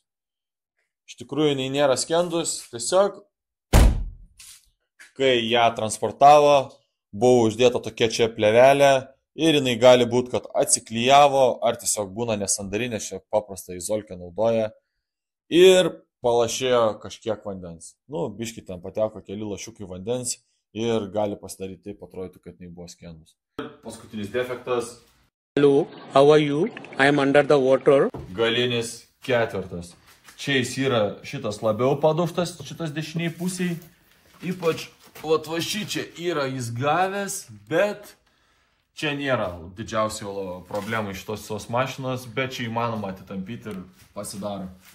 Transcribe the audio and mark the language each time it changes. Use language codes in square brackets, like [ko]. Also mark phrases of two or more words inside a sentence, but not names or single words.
[lt] Iš tikrųjų, jinai nėra skendus, tiesiog, kai ją transportavo, buvo uždėta tokia čia plevelė, ir jinai gali būti, kad atsiklijavo, ar tiesiog būna nesandarinė, šiek paprastą izolkę naudoja ir palašėjo kažkiek vandens. Biški ten pateko keli lašiukai vandens ir gali pasidaryti taip, atrodytų, kad jinai buvo skendus. Paskutinis defektas. [en] Hello, how are you? I am under the water. [lt] Galinis ketvirtas. Čia jis yra šitas labiau padaužtas, šitas dešiniai pusiai. Ypač, va šičia yra jis gavęs, bet čia nėra didžiausio problemų iš tos mašinos, bet čia įmanoma atitampyti ir pasidaro.